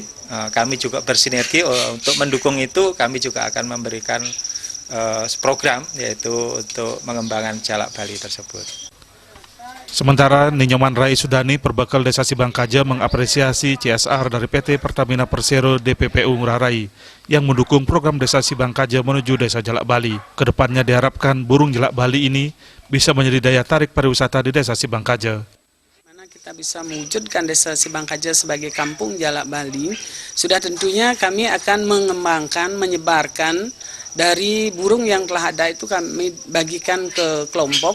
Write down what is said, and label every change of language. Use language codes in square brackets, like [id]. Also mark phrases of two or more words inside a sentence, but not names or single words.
[id] Kami juga bersinergi untuk mendukung itu. Kami juga akan memberikan program, yaitu untuk mengembangkan Jalak Bali tersebut. Sementara Ninyoman Rai Sudani, Perbekal Desa Sibangkaja, mengapresiasi CSR dari PT Pertamina Persero DPPU Ngurah Rai yang mendukung program Desa Sibangkaja menuju Desa Jalak Bali. Kedepannya diharapkan burung jalak Bali ini bisa menjadi daya tarik pariwisata di Desa Sibangkaja. Kita bisa mewujudkan Desa Sibangkaja sebagai kampung jalak Bali, sudah tentunya kami akan mengembangkan, menyebarkan dari burung yang telah ada itu kami bagikan ke kelompok.